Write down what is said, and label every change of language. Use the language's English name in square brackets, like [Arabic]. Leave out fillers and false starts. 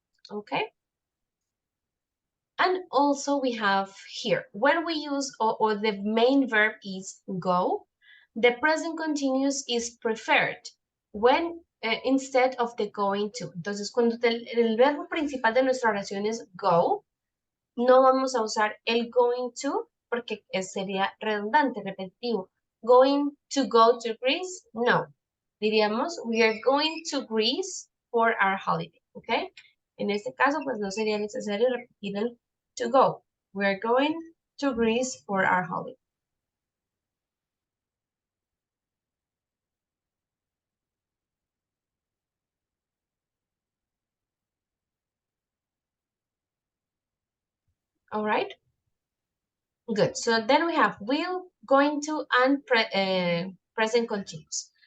[English] Okay? And also we have here, when we use, or the main verb is go, the present continuous is preferred when instead of the going to. [Spanish] Entonces, cuando el verbo principal de nuestra oración es go, no vamos a usar el going to porque sería redundante, repetitivo. [English] Going to go to Greece, no. [Spanish] Diríamos, [English] we are going to Greece for our holiday, ¿ok? [Spanish] En este caso, pues no sería necesario repetir el to go. [English] We are going to Greece for our holiday. All right? Good. So then we have will, going to, and present continuous.